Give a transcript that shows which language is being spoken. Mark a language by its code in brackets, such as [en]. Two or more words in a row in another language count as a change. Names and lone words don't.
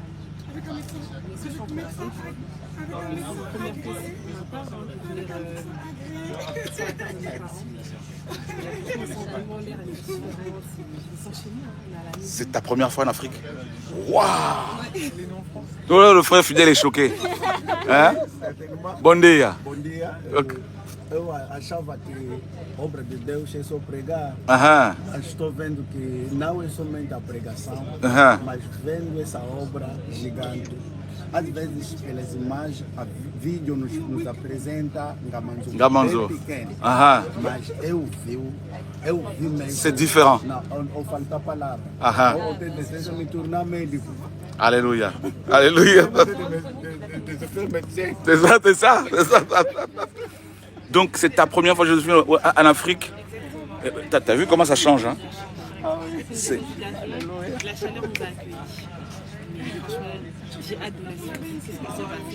[fr] C'est ta première fois en Afrique? Waouh! Le frère fidèle est choqué. [pt] Hein? Bon dia. Bom dia. Eu achava que a obra de Deus é só pregar. Mas estou vendo que não é somente a pregação, mas vendo essa obra gigante às vezes pelas imagens, a vídeo nos apresenta Ngamanzo bem pequeno. Mas eu vi mesmo. [fr] C'est différent. [pt] Não, eu falta a palavra. Eu tenho desejo de me tornar médico. [fr] Alléluia. Alléluia. C'est ça. Donc c'est ta première fois que je suis en Afrique. T'as vu comment ça change, hein? La chaleur nous a accueillis. J'ai hâte de la suite. C'est ce que ça va faire.